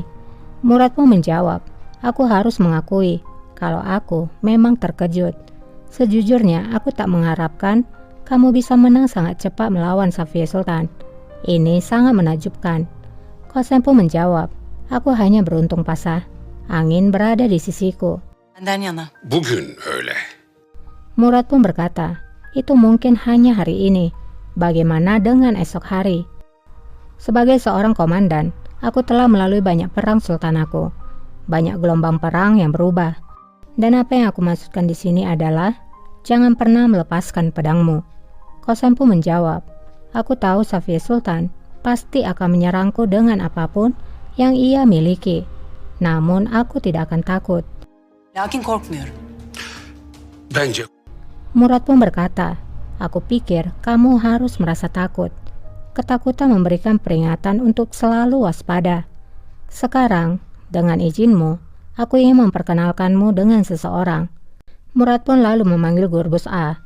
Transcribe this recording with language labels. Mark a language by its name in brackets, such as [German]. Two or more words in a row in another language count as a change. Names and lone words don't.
[Indonesian] Murat pun menjawab, aku harus mengakui kalau aku memang terkejut. Sejujurnya aku tak mengharapkan kamu bisa menang sangat cepat melawan Safiye Sultan. Ini sangat menakjubkan. Kosem pun menjawab, aku hanya beruntung Pasha. Angin berada di sisiku. [Turkish] Benden yana. Bugün öyle. [Indonesian] Murat pun berkata, itu mungkin hanya hari ini. Bagaimana dengan esok hari? Sebagai seorang komandan, aku telah melalui banyak perang sultanaku. Banyak gelombang perang yang berubah. Dan apa yang aku maksudkan di sini adalah, jangan pernah melepaskan pedangmu. Kosem pun menjawab, aku tahu Safiye Sultan pasti akan menyerangku dengan apapun yang ia miliki. Namun aku tidak akan takut. [Turkish] Lakin korkmuyorum. Bence [Indonesian] Murat pun berkata, aku pikir kamu harus merasa takut. Ketakutan memberikan peringatan untuk selalu waspada. Sekarang, dengan izinmu, aku ingin memperkenalkanmu dengan seseorang. Murat pun lalu memanggil Gürbüz Ağa.